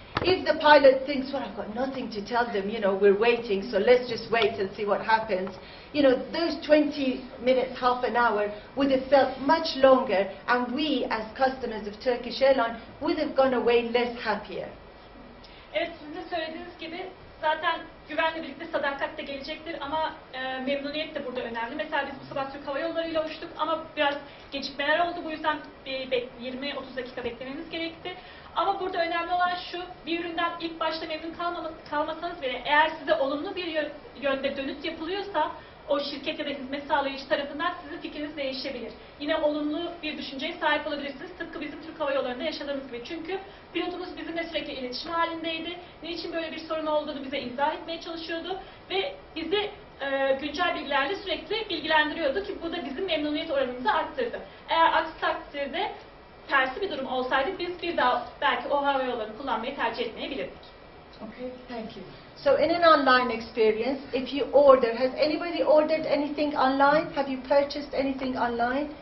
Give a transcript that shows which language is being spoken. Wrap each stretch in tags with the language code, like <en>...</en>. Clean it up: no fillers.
<en>If the pilot thinks, well, I've got nothing to tell them, you know, we're waiting, so let's just wait and see what happens, you know, those 20 minutes, half an hour would have felt much longer, and we, as customers of Turkish Airlines, would have gone away less happier.</en> <tr>Evet, sizin de söylediğiniz gibi zaten güvenle birlikte sadakat de gelecektir ama memnuniyet de burada önemli. Mesela biz bu sabah Türk Hava Yolları ile uçtuk ama biraz gecikmeler oldu. Bu yüzden 20-30 dakika beklememiz gerekti. Ama burada önemli olan şu, bir üründen ilk başta memnun kalmasanız bile eğer size olumlu bir yönde dönüt yapılıyorsa o şirket ya da hizmet sağlayıcı tarafından sizin fikriniz değişebilir. Yine olumlu bir düşünceye sahip olabilirsiniz. Tıpkı bizim Türk Hava Yolları'nda yaşadığımız gibi. Çünkü pilotumuz bizimle sürekli iletişim halindeydi. Niçin böyle bir sorun olduğunu bize izah etmeye çalışıyordu. Ve bizi güncel bilgilerle sürekli bilgilendiriyordu ki bu da bizim memnuniyet oranımızı arttırdı. Eğer aksi takdirde tersi bir durum olsaydı biz bir daha belki o hava yollarını kullanmayı tercih etmeyebilirdik.</tr> <en>Okay, thank you. So in an online experience, if you order, has anybody ordered anything online? Have you purchased anything online?</en>